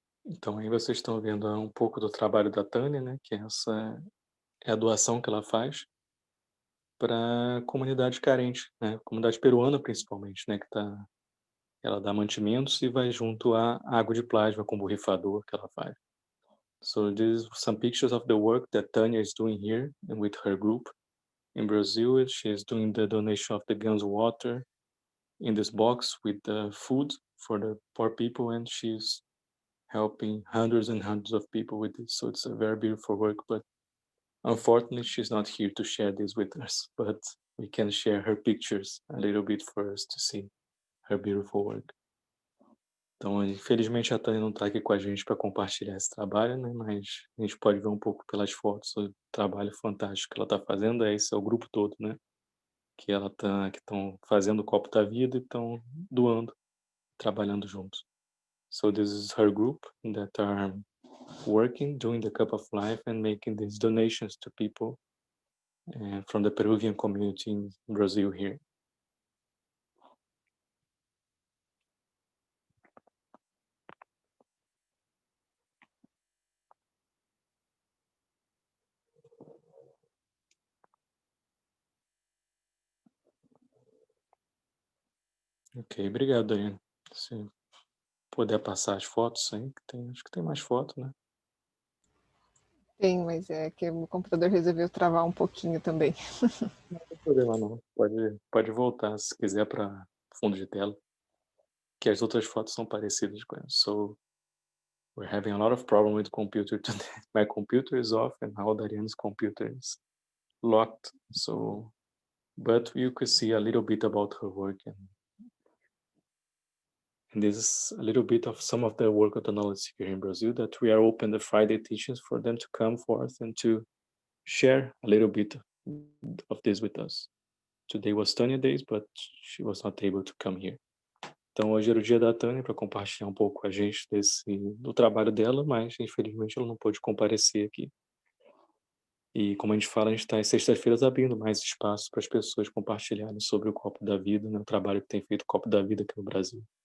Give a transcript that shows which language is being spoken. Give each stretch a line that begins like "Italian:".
Portuguese: Então aí vocês estão vendo um pouco do trabalho da Tânia, né? Que essa é a doação que ela faz para a comunidade carente, né? Comunidade peruana principalmente, né? Ela dá mantimentos e vai junto à água de plasma com borrifador que ela faz.
English: So these some pictures of the work that Tanya is doing here and with her group in Brazil. She is doing the donation of the Gans water in this box with the food for the poor people, and she's helping hundreds and hundreds of people with this. So it's a very beautiful work, but unfortunately she's not here to share this with us, but we can share her pictures a little bit for us to see her beautiful work.
Portuguese: Então, infelizmente a Tânia não está aqui com a gente para compartilhar esse trabalho, né? Mas a gente pode ver um pouco pelas fotos o trabalho fantástico que ela está fazendo. Esse é o grupo todo, né? Que estão fazendo o copo da vida e estão doando, trabalhando juntos.
English: So this is her group that are working, doing the Cup of Life and making these donations to people from the Peruvian community in Brazil here.
Portuguese: Ok, obrigado, Daiane. Se puder passar as fotos aí, acho que tem mais foto, né? Tem, mas é que o computador resolveu travar um pouquinho também. Não tem problema não. Pode voltar se quiser para fundo de tela. Que as outras fotos são parecidas com essa.
English: So we're having a lot of problem with computer today. My computer is off and now Darian's computer is locked. So, but you could see a little bit about her work, and this is a little bit of some of the work of the knowledge here in Brazil, that we are open the Friday teachings for them to come forth and to share a little bit of this with us. Today was Tanya Days, but she was not able to come here.
Portuguese: Então hoje era o dia da Tânia para compartilhar um pouco com a gente do trabalho dela, mas infelizmente ela não pôde comparecer aqui. E como a gente fala, a gente está às sextas-feiras abrindo mais espaço para as pessoas compartilharem sobre o Copo da Vida, né, o trabalho que tem feito o Copo da Vida aqui no Brasil.